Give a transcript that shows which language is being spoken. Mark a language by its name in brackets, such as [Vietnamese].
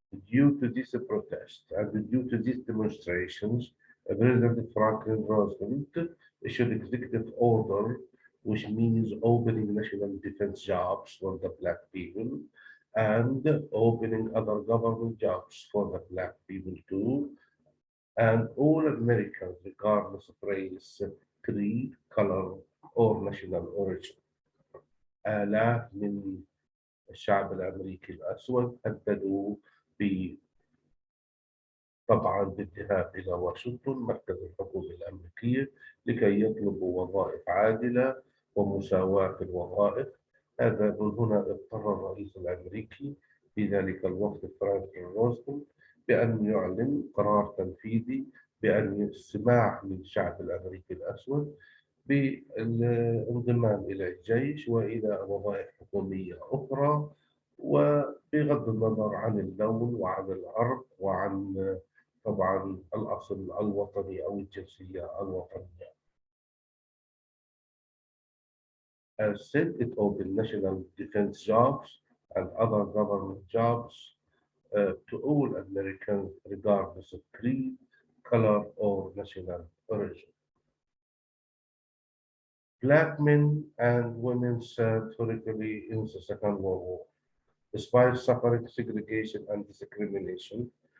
[English] Due to this protest and due to these demonstrations, President Franklin Roosevelt issued executive order, which means opening national defense jobs for the black people and opening other government jobs for the black people too, and all Americans, regardless of race, creed, color, or national origin. [Arabic] آلاف من الشعب الأمريكي الأسود هددوا طبعا بالذهاب إلى واشنطن مركز الحكومة الأمريكية لكي يطلبوا وظائف عادلة ومساواة في الوظائف. هذا من هنا اضطر الرئيس الأمريكي في ذلك الوقت فرانكلين روزفلت بأن يعلن قرار تنفيذي بأن السماح للشعب الأمريكي الأسود بالانضمام إلى الجيش وإلى وظائف حكومية أخرى، وبغض النظر عن اللون وعن العرق وعن طبعا الأصل الوطني أو الجنسية الوطنية. [English] As said, it opened national defense jobs and other government jobs to all Americans, regardless of creed, color, or national origin. Black men and women served heroically in the Second World War, despite suffering segregation and discrimination.